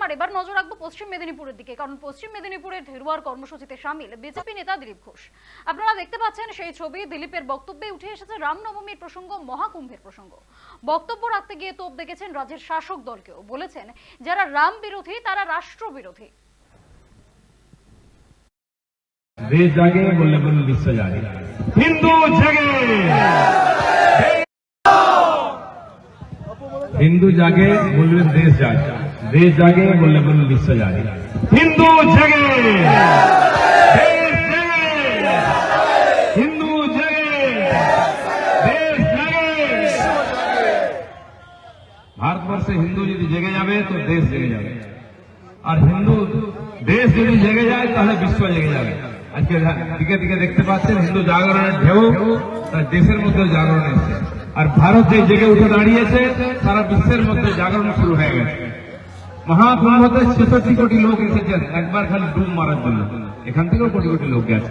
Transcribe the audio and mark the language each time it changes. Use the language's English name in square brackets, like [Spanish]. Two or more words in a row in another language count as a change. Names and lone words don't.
[Bangla] এবার নজর রাখবো পশ্চিম মেদিনীপুরের দিকে, কারণ পশ্চিম মেদিনীপুরের ধেরুয়ার কর্মসূচিতে শামিল বিজেপি নেতা দিলীপ ঘোষ। আপনারা দেখতে পাচ্ছেন সেই ছবি। দিলীপের বক্তব্যে উঠে এসেছে রামনবমীর প্রসঙ্গ, মহাকুম্ভের প্রসঙ্গ। বক্তব্য রাখতে গিয়ে তোপ দেখেছেন রাজ্যের শাসক দলকেও। বলেছেন যারা রাম বিরোধী তারা রাষ্ট্র বিরোধী। [Hindi] देश जागे बोले बोले विश्व जागे, हिंदू जागे, हिंदू जागे बोले देश जागे, देश जागे बोले बोले विश्व जागे, हिंदू जागे, देश जागे, हिंदू जागे, देश जागे। भारतवर्ष से हिंदू यदि जगे जाए तो देश जगे जाए, और हिंदू देश यदि जगे जाए तो विश्व जगे जाए। [Bangla] আজকে দিকে দিকে দেখতে পাচ্ছেন হিন্দু জাগরণের ঢেউ দেশের মধ্যে জাগরণ এসেছে, আর ভারত যে জেগে উঠে দাঁড়িয়েছে সারা বিশ্বের মধ্যে জাগরণ শুরু হয়ে গেছে। মহাকুম্ভতে 66 কোটি লোক এসেছেন একবার খালি ডুব মারার জন্য, এখান থেকেও কোটি কোটি লোক গেছে।